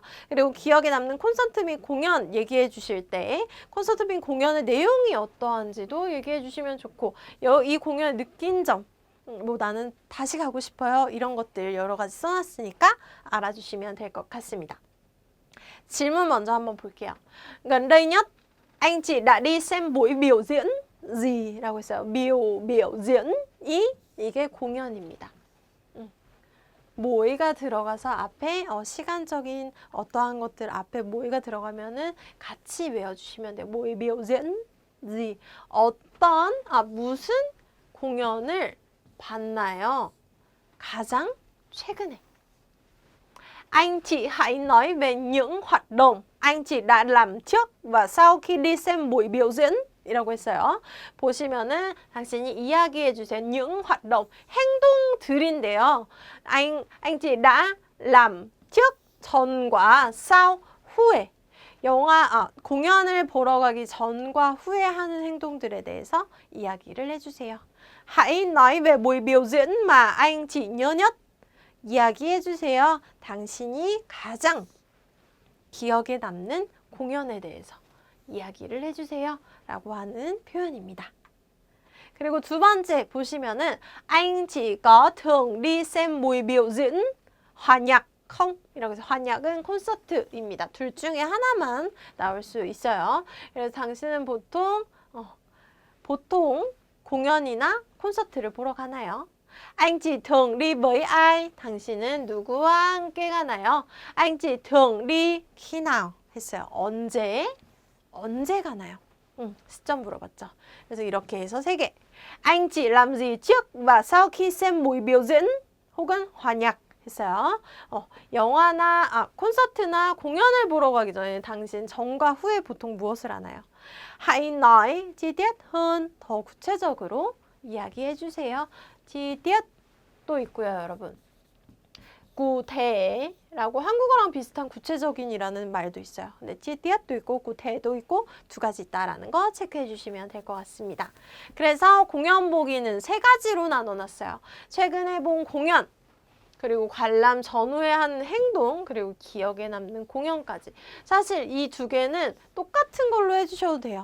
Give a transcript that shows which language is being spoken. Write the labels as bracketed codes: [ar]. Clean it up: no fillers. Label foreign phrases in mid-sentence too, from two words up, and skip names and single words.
[ko] 그리고 기억에 남는 콘서트 및 공연 얘기해 주실 때 콘서트 및 공연의 내용이 어떠한지도 얘기해 주시면 좋고 이 공연을 느낀 점 뭐 나는 다시 가고 싶어요. 이런 것들 여러 가지 써놨으니까 알아주시면 될 것 같습니다. 질문 먼저 한번 볼게요. [vi] gần đây nhất anh chị đã đi xem buổi biểu diễn gì? [ko] 라고 했어요. [vi] biểu diễn [ko] 이게 공연입니다. 모의가 들어가서 앞에 시간적인 어떠한 것들 앞에 모의가 들어가면은 같이 외워주시면 돼요. [vi] 모의 biểu diễn gì? [ko] 어떤 무슨 공연을 봤나요? 가장 최근에. [vi] Anh chị hãy nói về những hoạt động anh chị đã làm trước và sau khi đi xem buổi biểu diễn [ko] 이라고 했어요. 보시면은 당신이 이야기해 주세요. [vi] những hoạt động, 행동들인데요. anh chị đã làm trước, [ko] 전과 sau, 후에 공연을 보러 가기 전과 후에 하는 행동들에 대해서 이야기를 해주세요. [vi] Hãy nói về buổi biểu diễn mà anh chị nhớ nhất. [ko] 이야기해 주세요. 당신이 가장 기억에 남는 공연에 대해서 이야기를 해주세요. 라고 하는 표현입니다. 그리고 두 번째 보시면은 [vi] Anh chỉ có thường đi xem buổi biểu diễn hòa nhạc không? [ko] 이라고 해서 환약은 콘서트입니다. 둘 중에 하나만 나올 수 있어요. 그래서 당신은 보통 공연이나 콘서트를 보러 가나요? [vi] Anh chị thường đi với ai? [ko] 당신은 누구와 함께 가나요? [vi] Anh chị thường đi khi nào? [ko] 했어요. 언제 가나요? 시점 물어봤죠. 그래서 이렇게 해서 3개. [vi] Anh chị làm gì trước và sau khi xem buổi biểu diễn? [ko] 혹은 [vi] hòa nhạc [ko] 했어요. 콘서트나 공연을 보러 가기 전에 당신 전과 후에 보통 무엇을 하나요? [vi] Hãy nói chi tiết hơn. [ko] 더 구체적으로 이야기해 주세요. [vi] chi tiết [ko] 또 있고요, 여러분. 구태라고 한국어랑 비슷한 구체적인이라는 말도 있어요. 근데 [vi] chi tiết [ko] 도 있고 구태도 있고 두 가지 있다라는 거 체크해 주시면 될 것 같습니다. 그래서 공연 보기는 3가지로 나눠놨어요. 최근에 본 공연, 그리고 관람 전후에 한 행동, 그리고 기억에 남는 공연까지. 사실 이 2개는 똑같은 걸로 해주셔도 돼요.